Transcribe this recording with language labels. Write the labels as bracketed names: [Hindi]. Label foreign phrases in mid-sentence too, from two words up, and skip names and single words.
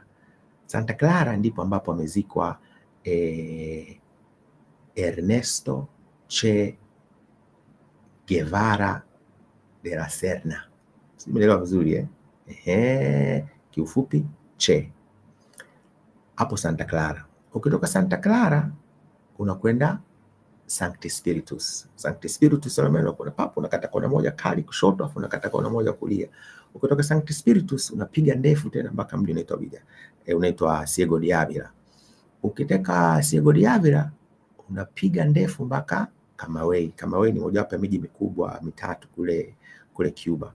[Swahili] Santa Clara ndipo ambapo amezikwa Ernesto Che Guevara de la Serna. Simeelewa vizuri kiufupi Che. Hapo Santa Clara. Ukitoka Santa Clara unakwenda Sancti Spiritus. Sancti Spiritus kuna papo unakata kona moja kali kushoto, afu unakata kona moja kulia. Ukitoka Sancti Spiritus unapiga ndefu tena mpaka mji unaitwa Ciego de Ávila. Ukitaka Ciego de Ávila unapiga ndefu mpaka Camagüey. Camagüey ni moja wapo ya miji mikubwa mitatu kule Cuba.